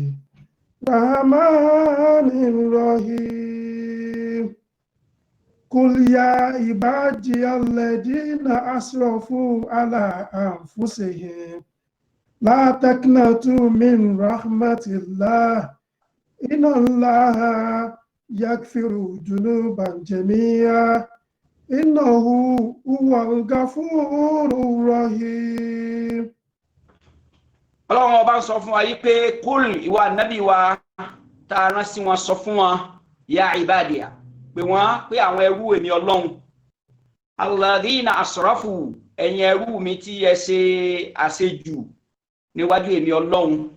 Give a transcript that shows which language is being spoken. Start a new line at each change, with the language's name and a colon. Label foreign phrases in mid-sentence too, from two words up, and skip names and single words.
Arabic: الرحمن الرحيم قل يا عبادي الذين أسرفوا على أنفسهم لا تقنطوا من رحمة الله إن الله يغفر الذنوب جميعا إنه هو الغفور الرحيم.
Yoruba: Ọlọ́run ọba sọ fún wa yí pé kúl ìwà nábì wa tá a rán sí wọn sọ fún wọn ya ìbádìá pé wọ́n pé àwọn ẹrú èmi Ọlọ́run
Arabic: الذين أسرفوا
Yoruba: ẹ̀yin ẹrú mi tí ẹ ṣe àṣejù níwájú èmi Ọlọ́run.